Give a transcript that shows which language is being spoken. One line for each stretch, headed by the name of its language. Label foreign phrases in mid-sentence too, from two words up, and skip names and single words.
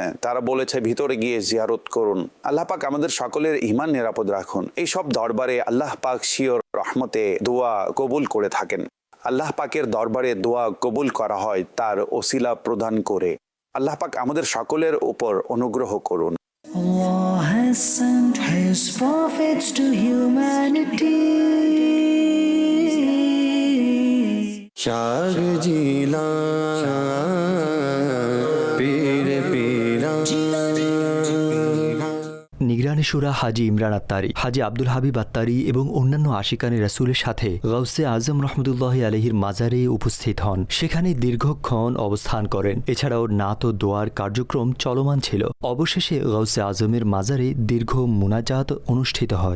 Bangla: তারা বলেছে ভিতরে গিয়ে জিয়ারত করুন। আল্লাহ পাক আমাদের সকলের ঈমান নিরাপদ রাখুন। এই সব দরবারে আল্লাহ পাক শিওর রহমতে দোয়া কবুল করে থাকেন। আল্লাহ পাকের দরবারে দোয়া কবুল করা হয় তার ওসিলা প্রদান করে। আল্লাহ পাক আমাদের সকলের উপর অনুগ্রহ করুন।
English: Allah has sent His prophets to humanity. शाह जिला पीर पीरा
Bangla: নিগরানে শুরা হাজি ইমরান আত্তারি, হাজি আব্দুল হাবিব আত্তারি এবং অন্যান্য আশিকানে রাসূলের সাথে গাউসে আজম রহমতুল্লাহ আলাইহির মাজারে উপস্থিত হন। সেখানে দীর্ঘক্ষণ অবস্থান করেন। এছাড়াও নাত ও দোয়ার কার্যক্রম চলমান ছিল। অবশেষে গাউসে আজমের মাজারে দীর্ঘ মুনাজাত অনুষ্ঠিত হয়।